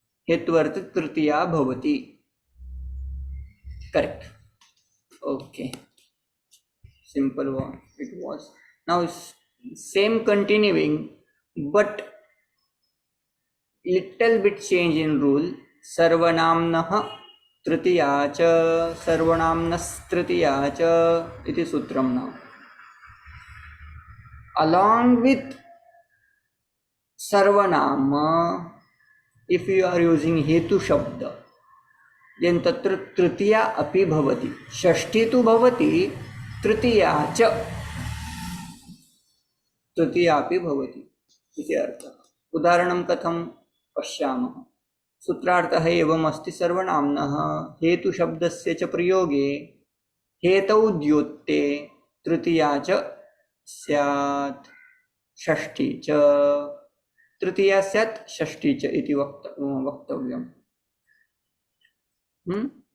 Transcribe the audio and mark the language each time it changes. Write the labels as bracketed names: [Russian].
[Sanskrit] हेत्वर्थ तृतीया भवति. [English] Correct. Okay. Simple one. It was. Now same continuing, but little bit change in rule. [Sanskrit] सर्वनाम्नः तृतीया च सर्वनाम्नस्तृतीया च इति सूत्रम. [English] now along with sarvanama, if you are using hetu shabda, then tatra tritiya api bhavati. [Sanskrit] षष्ठी tu bhavati, tritiya cha tritiya api bhavati इति अर्थ. उदाहरणं कथं पश्यामः। सूत्रार्थः एवम् अस्ति सर्वनाम्नः हेतुशब्दस्य च प्रयोगे हेतौ द्योत्ते तृतीया च स्यात् षष्ठी च, तृतीया स्यात् षष्ठी च इति वक्तव्यम्।